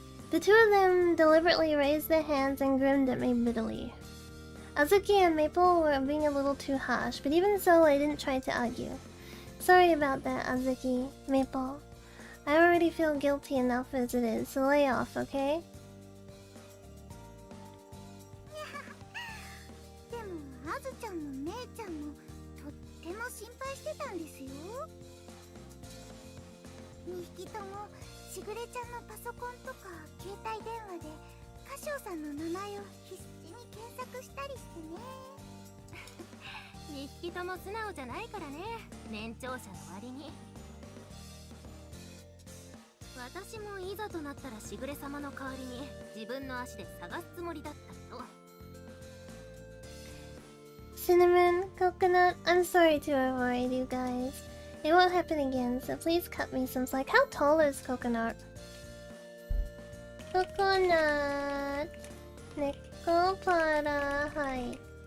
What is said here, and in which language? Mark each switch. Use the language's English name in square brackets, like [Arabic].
[English] The two of them deliberately raised their hands and grinned at me bitterly. Azuki and Maple were being a little too harsh, but even so, I didn't try to argue. Sorry about that, Azuki, Maple. I already feel guilty enough as it is, so lay off, okay? [Japanese] でもあずちゃんもめいちゃんもとっても心配してたんですよ。 2匹ともしぐれちゃんのパソコンとか携帯電話で歌唱さんの名前を必死に検索したりしてね。 2匹とも素直じゃないからね、年長者の割に。私もいざとなったらしぐれ様の代わりに自分の足で探すつもりだったと。 [English] Cinnamon, Coconut, I'm sorry to avoid you guys. It won't happen again, so please cut me some slack. How tall is Coconut? Coconut. Nekopara height.